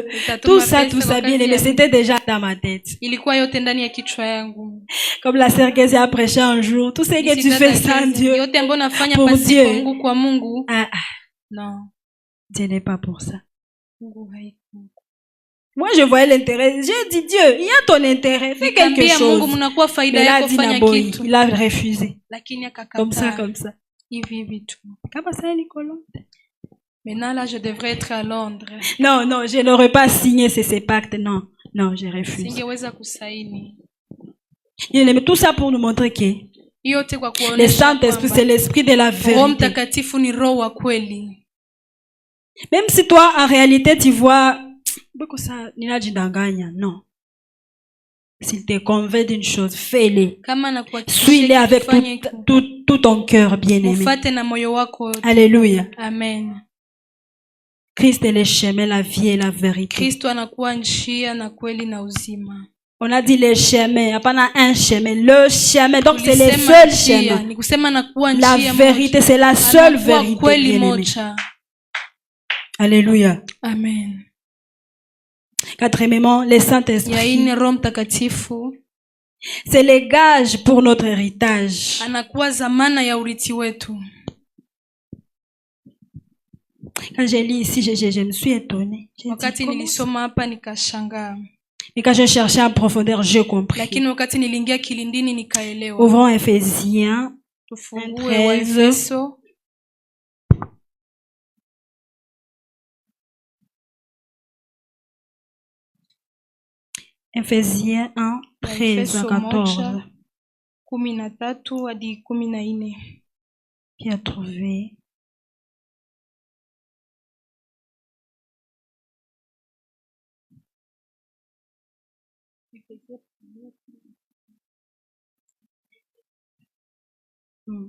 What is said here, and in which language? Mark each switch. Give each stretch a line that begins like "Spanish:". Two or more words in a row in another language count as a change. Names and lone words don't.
French: Tout ça, bien aimé, c'était déjà dans ma tête.
Swahili: Ilikuwa yote ndani ya kichwa yangu.
French: Comme la sœur Kézé a prêché un jour, tout ce que tu fais sans Dieu,
Swahili: yote ambayo nafanya
French: pour
Swahili: pasipo
French: Dieu.
Swahili: Mungu kwa Mungu. Ah,
French: Non, Dieu n'est pas pour ça.
Swahili: Mungu haiko.
French: Moi, je voyais l'intérêt. J'ai dit, Dieu, il y a ton intérêt, fais quelque
Swahili: Nikamwambia Mungu
French: chose.
Swahili: mnakuwa faida
French: Mais là,
Swahili: yako,
French: dit
Swahili: fanya Naboy, kitu.
French: il a refusé.
Swahili: Lakini
French: Comme ça,
Swahili: akakataa.
French: comme ça.
Swahili: Hivi hivi tu.
French: Comment ça, Nicolas? Maintenant là, je devrais être à Londres. Non, non, je n'aurais pas signé ces pactes. Non, non, j'ai refusé.
Swahili: Singeweza kusaini.
French: Il aimait tout ça pour nous montrer que
Swahili: Yote kwa
French: le
Swahili: kuonesha
French: Saint-Esprit, c'est l'esprit de la
Swahili: Roho
French: vérité.
Swahili: Mtakatifu ni roho wa kweli.
French: Même si toi, en réalité, tu vois, ça, non. S'il te convainc d'une chose, fais-le.
Swahili: Kama nakuhakikishia
French: Suis-le avec
Swahili: kufanya hiko,
French: tout ton cœur, bien-aimé.
Swahili: ufate na moyo wako wote.
French: Alléluia. Amen. Christ est le chemin, la vie et la vérité.
Swahili: Kristo anakuwa njia na kweli na uzima.
French: On a dit le chemin, pas un chemin, le chemin. Donc c'est le
Swahili: Tulisema
French: seul
Swahili: njia,
French: chemin.
Swahili: ni kusema nakuwa
French: La
Swahili: njia
French: vérité,
Swahili: moja.
French: c'est la seule
Swahili: Anakuwa
French: vérité,
Swahili: kweli
French: bien-aimé.
Swahili: moja.
French: Alléluia. Amen. Quatrièmement, le
Swahili: Ya
French: Saint-Esprit,
Swahili: ine Roho Mtakatifu
French: c'est le gage pour notre héritage.
Swahili: anakuwa zamana ya urithi wetu.
French: Quand j'ai lu ici, je me suis étonnée. J'ai dit,
Swahili: Wakati
French: comment ça?
Swahili: nilisoma hapa nikashangaa.
French: Et quand j'ai cherché en profondeur, j'ai compris.
Swahili: lakini wakati niliingia kilindini nikaelewa.
French: Ouvrons Ephésiens
Swahili: Tufungue 13. Waefeso
French: Ephésiens 1, 13 à 14.
Swahili: 13 hadi 14.
French: Qui a trouvé? Hmm.